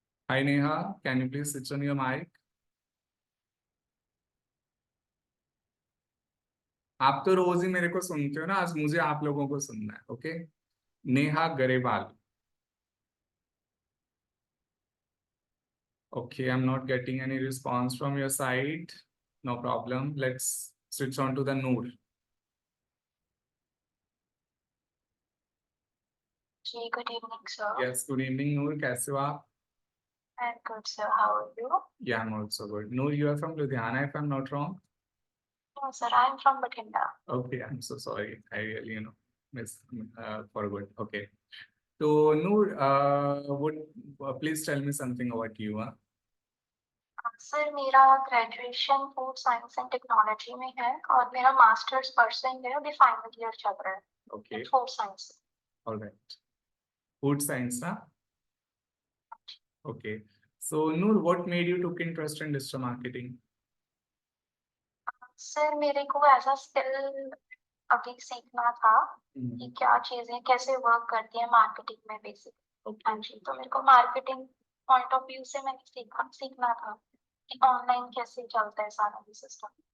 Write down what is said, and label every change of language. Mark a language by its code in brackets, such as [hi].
[en] Hi Neha, can you please switch on your mic? [hi] आप तो रोज ही मेरे को सुनते हो ना, आज मुझे आप लोगों को सुनना है, okay. Neha Grewal. [en] Okay, I'm not getting any response from your side. No problem. Let's switch on to the Noor. जी good evening sir. Yes, good evening Noor. [hi] कैसे हो आप? [en] I am good sir, how are you? Yeah, I'm also good. Noor, you are from Ludhiana, if I'm not wrong. No sir, I am from Bathinda. Okay, I'm so sorry. I really, miss forgot. Okay. So Noor, would please tell me something about you, huh? [hi] Sir मेरा graduation food science and technology में है और मेरा masters percent है, अभी final year चल रहा है। [en] Okay, food science. all right. Food science, ना? Okay. So Noor, what made you took interest in digital marketing? [hi] Sir मेरे को ऐसा स्किल अभी सीखना था कि क्या चीजें कैसे वर्क करती है मार्केटिंग में बेसिक। हाँ जी, तो मेरे को मार्केटिंग पॉइंट ऑफ व्यू से मैंने सीखना था कि ऑनलाइन कैसे चलता है सारा ये सिस्टम।